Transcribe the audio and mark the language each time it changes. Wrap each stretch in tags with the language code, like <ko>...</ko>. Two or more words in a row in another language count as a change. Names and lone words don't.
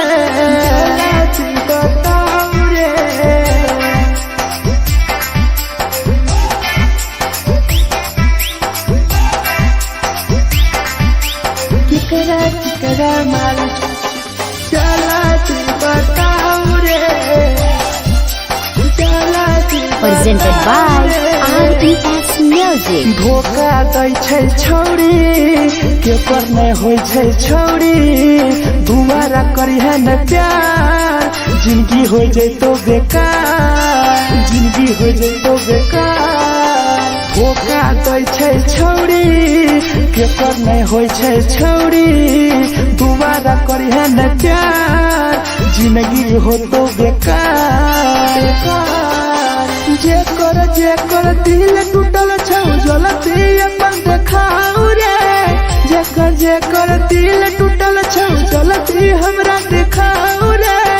<anp>जला दी बताओ रे। केकरा माल जला दी बताओ रे।</anp> <en>Presented by RES Music.</en> <anp>धोखा दै छै छौरी के पर नहीं होय छै छौरी। दुबारा करिहे न प्यार जिंदगी हो जैतो बेकार। जिंदगी हो जैतो बेकार। धोखा दै छै छौरी के पर नहीं होय छै छौरी। दुबारा करिहे न प्यार जिंदगी हो तो बेकार। जेकर दिल टूटल छौ जलती अपन देखाओ रे। जेकर दिल टूटल छौ जलती हमरा देखाओ रे।</anp>